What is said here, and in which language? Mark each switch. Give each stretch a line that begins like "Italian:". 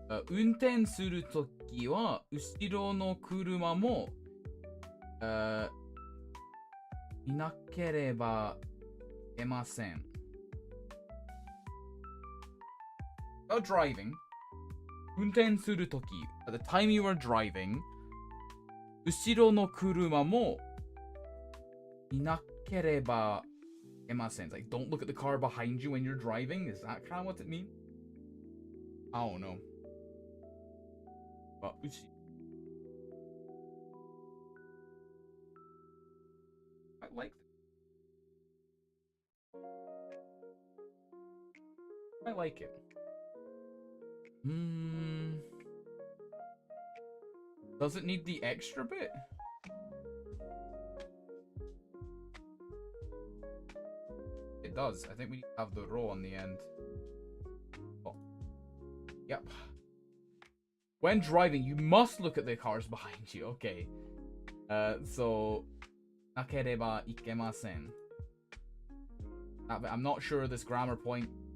Japanese: 運転するときは後ろの車もいなければいけません。
English: About driving,
Japanese: 運転するとき
English: at the time you are driving
Japanese: 後ろの車もいなければいけません。
English: Like, don't look at the car behind you when you're driving. Is that kind of what it means? I don't know. But I like it. I like it. Does it need the extra bit? It does. I think we need to have the row on the end. Oh. Yep. When driving, you must look at the cars behind you. Okay.
Japanese: So, なければいけません.
English: I'm not sure this grammar point.